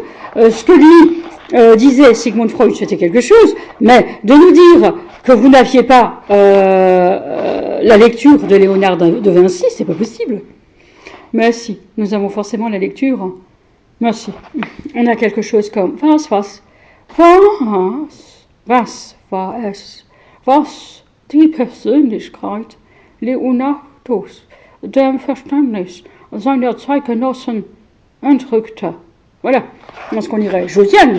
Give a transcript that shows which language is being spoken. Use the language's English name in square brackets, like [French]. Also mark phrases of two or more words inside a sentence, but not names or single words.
[French] Ce que lui disait Sigmund Freud, c'était quelque chose. Mais de nous dire que vous n'aviez pas la lecture de Léonard de Vinci, c'est pas possible. Mais si, nous avons forcément la lecture. Mais si, on a quelque chose comme [German] was die Persönlichkeit Leonardos dem Verständnis seiner Zeitgenossen entrückte. [French] Voilà, dans ce qu'on dirait. Josiane.